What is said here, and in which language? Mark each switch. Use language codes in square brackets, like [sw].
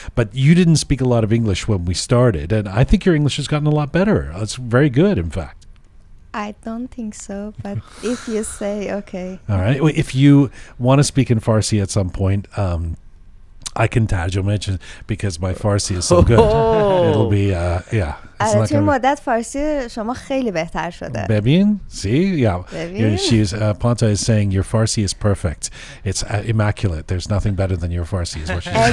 [en] But you didn't speak a lot of English when we started, and I think your English has gotten a lot better. It's very good, in fact. I don't think so, but if you say, okay. All right. Well, if you want to speak in Farsi at some point, I can tarjuma because my Farsi is so good. It'll be, [fa] آره توی مدت فارسی شما خیلی بهتر شده. ببین, [en] see, yeah. Panta is saying your Farsi is perfect. It's immaculate. There's nothing better than your Farsi, is what she's saying.